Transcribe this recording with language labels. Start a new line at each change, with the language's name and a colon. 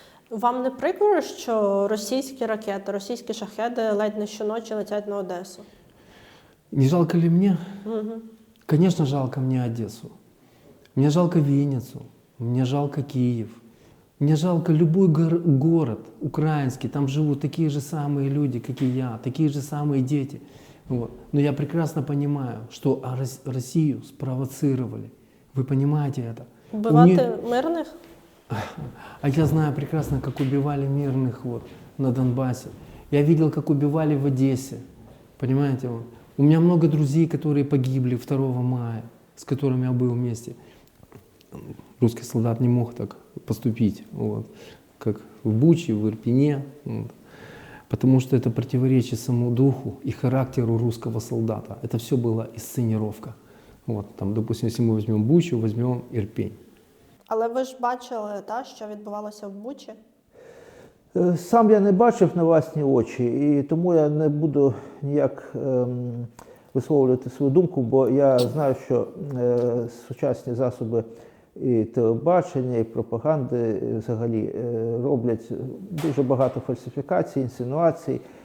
Ukrainian: Вам не прикро, що російські ракети, російські шахеди ледь не щоночі летять на Одесу?
Russian: Не жалко ли мне? Конечно, жалко мне Одессу. Мне жалко Винницу. Мне жалко Киев. Мне жалко любой город украинский. Там живут такие же самые люди, как и я, такие же самые дети. Вот. Но я прекрасно понимаю, что Россию спровоцировали. Вы понимаете это?
Ukrainian: Вбивати мирних?
Russian: А я знаю прекрасно, как убивали мирных вот, на Донбассе. Я видел, как убивали в Одессе. Понимаете? Вот. У меня много друзей, которые погибли 2 мая, с которыми я был вместе. Русский солдат не мог так поступить, вот, как в Буче, в Ирпене. Вот. Потому что это противоречит самому духу и характеру русского солдата. Это все была инсценировка. Вот, там, допустим, если мы возьмем Бучу, возьмем Ирпень.
Ukrainian: Але ви ж бачили, що відбувалося в Бучі? Сам я не бачив на власні очі, і тому я не буду ніяк висловлювати свою думку, бо я знаю, що сучасні засоби і телебачення, і пропаганди взагалі роблять дуже багато фальсифікацій, інсинуацій,